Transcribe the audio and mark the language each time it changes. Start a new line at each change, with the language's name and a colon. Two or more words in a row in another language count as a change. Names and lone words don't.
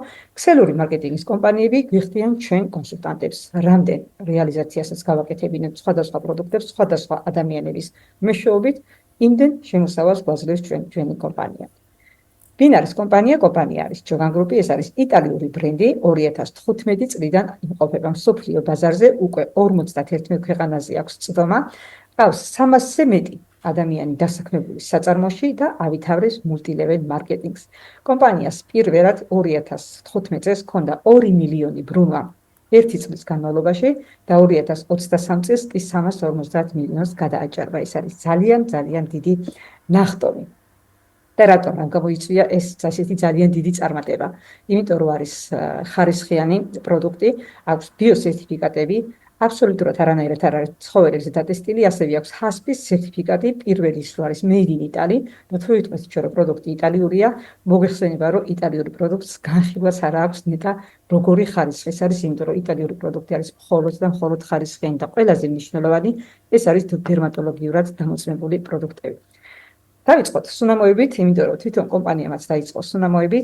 Georgian: ქსელური მარკეტინგის კომპანიები გვიხდიან ჩვენ კონსულტანტებს, რამდენ რეალიზაციასაც გავაკეთებინებთ სხვადასხვა პროდუქტებს, სხვადასხვა ადამიანების მეშვეობით, იმდენ შემოსავალს გვაძლევს ჩვენი კომპანია. ვინ არის კომპანია? კომპანია არის ჯოგან გრუპი, ეს არის იტალიური ბრენდი, 2015 წლიდან იმყოფება მსოფლიო ბაზარზე, უკვე 51 ქვეყანაზე აქვს წვდომა, ყავს 300-ზე მეტი ადამიანი დასაქმებული საწარმოში და ავითარებს
English: multi-level marketing-ს.
Georgian: კომპანიას პირველად 2015 წელს ჰქონდა 2 მილიონი ბრუნვა ერთი წლის განმავლობაში და 2023 წელს კი 350 მილიონს გადააჭარბა. ეს არის ძალიან დიდი ნახტომი. და რატომ გამოიწვია ეს ასეთი ძალიან დიდი წარმატება? იმიტომ რომ არის ხარისხიანი პროდუქტი, აქვს ბიოსერტიფიკატები, აბსოლუტურად არანაირად არ არის ცხოველებზე დატესტილი, ასევე აქვს HACCP-ის სერტიფიკატი, პირველი ის არის
English: made in Italy,
Georgian: და თუ ვიტყვით ჩვენ რომ პროდუქტი იტალიურია, მოგეხსენება რომ იტალიური პროდუქტს განხილვაც არ აქვს ნეტა როგორი ხარისხი. ეს არის იმიტომ რომ იტალიური პროდუქტი არის მხოლოდ ხარისხიანი და ყველაზე მნიშვნელოვანი ეს არის დერმატოლოგიურად დამოწმებული პროდუქტები. დავიწყოთ სუნამოებით, იმიტომ რომ თვითონ კომპანიამაც დაიწყო სუნამოებით.